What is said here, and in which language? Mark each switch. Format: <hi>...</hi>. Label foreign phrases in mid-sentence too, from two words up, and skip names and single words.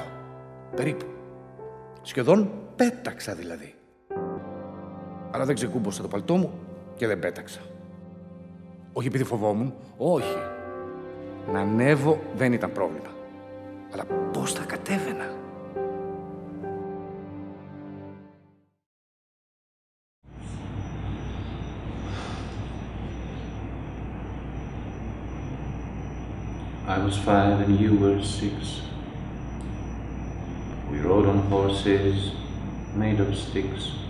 <el>Περίπου. Σχεδόν πέταξα δηλαδή. Αλλά δεν ξεκούμποσα το παλτό μου και δεν πέταξα. Όχι επειδή φοβόμουν, όχι. Να ανέβω δεν ήταν πρόβλημα. Αλλά πώς θα κατέβαινα?</el> <en>I was 5 and you were 6. We rode on horses made of sticks.</en>